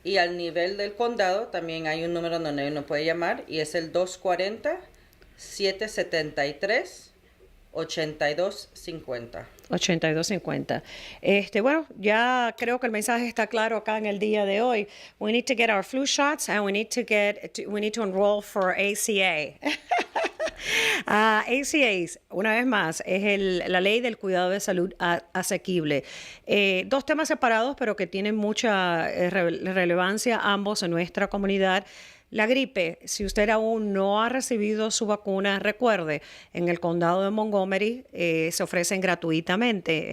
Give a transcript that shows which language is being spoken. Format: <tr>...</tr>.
<es>Y al nivel del condado también hay un número donde uno puede llamar y es el 240-773-8250. 8250. Bueno, ya creo que el mensaje está claro acá en el día de hoy.</es> <en>We need to get our flu shots and we need to enroll for ACA.</en> <es>ACA, una vez más, es la ley del cuidado de salud asequible. Dos temas separados, pero que tienen mucha relevancia ambos en nuestra comunidad. La gripe, si usted aún no ha recibido su vacuna, recuerde, en el condado de Montgomery se ofrecen gratuitamente.</es>